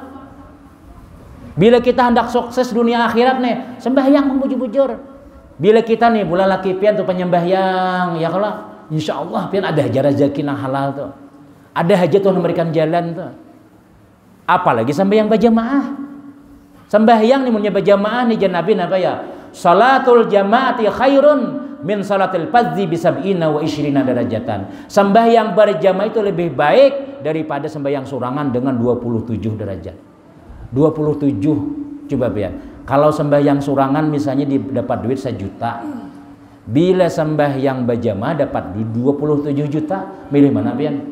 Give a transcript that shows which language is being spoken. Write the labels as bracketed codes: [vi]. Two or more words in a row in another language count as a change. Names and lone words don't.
[bjn] Bila kita hendak sukses dunia akhirat nih, sembahyang bujur-bujur. Bila kita nih bulan laki pian tuh penyembahyang, ya kalau [ar] إن شاء الله [bjn] pian ada aja rezeki nang halal tuh. Ada aja Tuhan memberikan jalan tuh. Apalagi sembahyang berjamaah. Sembahyang nih punya berjamaah nih jan Nabi apa ya? [ar] صلاة الجماعة خير من صلاة الفذ بسبع وعشرين درجة. [bjn] Sembahyang berjamaah itu lebih baik daripada sembahyang sorangan dengan 27 derajat. 27 coba pian. Kalau sembahyang sorangan misalnya dapat duit 1 juta. Bila sembahyang berjamaah dapat duit 27 juta, milih mana pian?